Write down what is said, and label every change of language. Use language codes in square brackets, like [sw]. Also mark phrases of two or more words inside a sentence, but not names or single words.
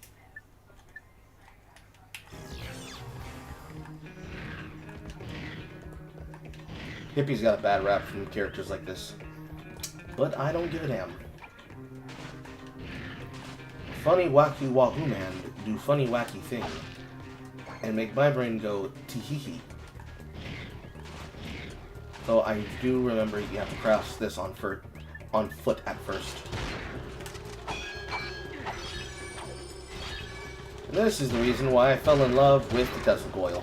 [en] Hippie's got a bad rap from characters like this, but I don't give a damn. Funny wacky wahoo man do funny wacky thing, and make my brain go tee-hee-hee. Though I do remember you have to cross this on foot at first. And this is the reason why I fell in love with the Desert Goyle.